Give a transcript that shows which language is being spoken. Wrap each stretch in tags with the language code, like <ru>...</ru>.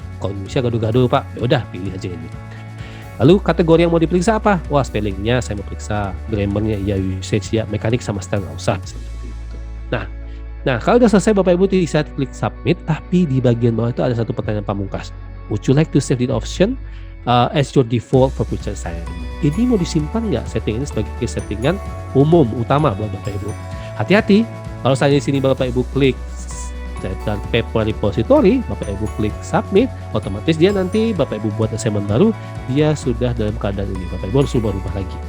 <id>Kalau Indonesia gaduh-gaduh Pak, ya udah pilih aja ini. Lalu kategori yang mau diperiksa apa? Wah, spellingnya saya mau periksa, grammarnya ya, usage ya, mekanik sama style nggak usah. Seperti itu. Nah, kalau udah selesai Bapak Ibu bisa klik submit, tapi di bagian bawah itu ada satu pertanyaan pamungkas.</id> <en>Would you like to save the option as your default for future assignment?</en> <id>Ini mau disimpan nggak setting ini sebagai settingan umum utama buat Bapak Ibu? Hati-hati, kalau saya di sini Bapak Ibu klik dan paper repository, Bapak Ibu klik submit, otomatis dia nanti Bapak Ibu buat assignment baru, dia sudah dalam keadaan ini. Bapak Ibu harus ubah lagi.</id>